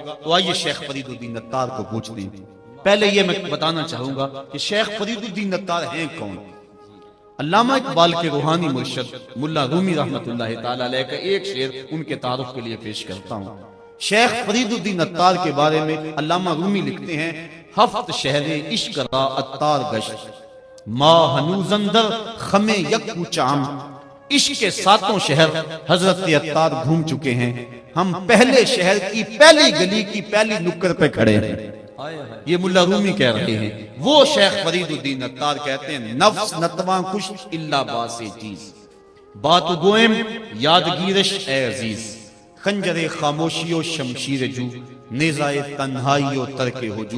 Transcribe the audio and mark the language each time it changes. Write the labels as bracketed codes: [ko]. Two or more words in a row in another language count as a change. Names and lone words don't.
[ur] تو آئیے شیخ فرید الدین عطار کو پوچھتے ہیں. پہلے یہ میں بتانا چاہوں گا کہ شیخ فرید الدین عطار ہیں کون. علامہ اقبال کے روحانی مرشد ملا رومی رحمۃ اللہ تعالی علیہ کا ایک شعر ان کے تعارف کے لیے پیش کرتا ہوں۔ شیخ فرید الدین عطار کے بارے میں علامہ رومی لکھتے ہیں، [fa] ہفت شہر عشق را عطار گشت، ما ہنوز اندر خم یک چام۔ [ur] عشق کے ساتوں شہر حضرت عطار گھوم چکے ہیں، ہم پہلے شہر کی پہلی گلی کی پہلی نکر پہ کھڑے ہیں۔ یہ ملا رومی کہہ رہے ہیں۔ وہ شیخ فرید الدین عطار کہتے ہیں، [fa] نفس نتواں کش الا باس چیز، بات گوئم یادگیرش اے عزیز، خنجر خاموشی و شمشیر جو، نیزائے تنہائی و ترک ہجو۔